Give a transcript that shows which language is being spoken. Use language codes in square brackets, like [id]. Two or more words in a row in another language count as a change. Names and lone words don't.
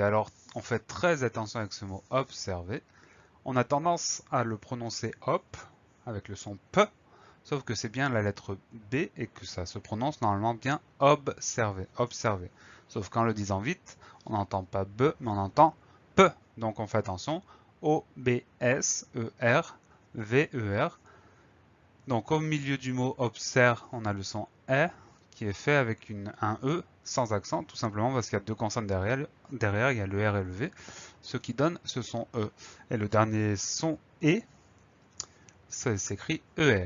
[fr] Alors, on fait très attention avec ce mot observer. On a tendance à le prononcer hop avec le son P, sauf que c'est bien la lettre B et que ça se prononce normalement bien observer, observer. Sauf qu'en le disant vite, on n'entend pas B, mais on entend P. Donc on fait attention. O-B-S-E-R-V-E-R. Donc au milieu du mot observe, on a le son E qui est fait avec un E sans accent, tout simplement parce qu'il y a deux consonnes derrière, il y a le R et le V, ce qui donne ce son E. Et le dernier son E, ça s'écrit ER.